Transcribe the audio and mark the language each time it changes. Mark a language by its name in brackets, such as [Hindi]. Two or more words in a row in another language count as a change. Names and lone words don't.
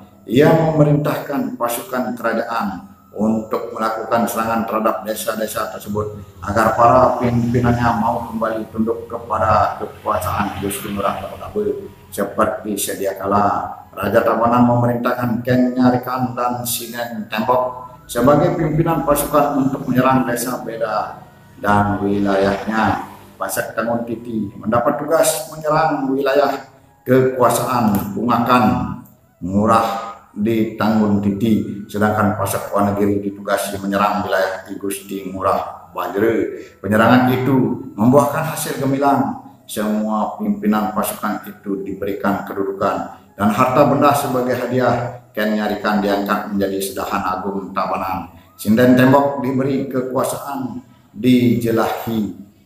[Indonesian] Ia memerintahkan pasukan kerajaan untuk melakukan serangan terhadap desa-desa tersebut agar para pimpinannya mau kembali tunduk kepada kekuasaan Gusti Ngurah Kabe-Kabe seperti sedia kala. Raja Tabanan memerintahkan Ken Nyarikan dan Sinen Tembok sebagai pimpinan pasukan untuk menyerang desa Beda dan wilayahnya. Pasak Tangun Titi mendapat tugas menyerang wilayah kekuasaan Pungakan Ngurah di Tanggun Titi, sedangkan Pasak Wanagiri ditugasi menyerang wilayah I Gusti Ngurah Bajre. Penyerangan itu membuahkan hasil gemilang. Semua pimpinan pasukan itu diberikan kedudukan dan harta benda sebagai hadiah. Ken Nyarikan diangkat menjadi Sedahan Agung Tabanan. Sinden Tembok diberi kekuasaan di Jelahi.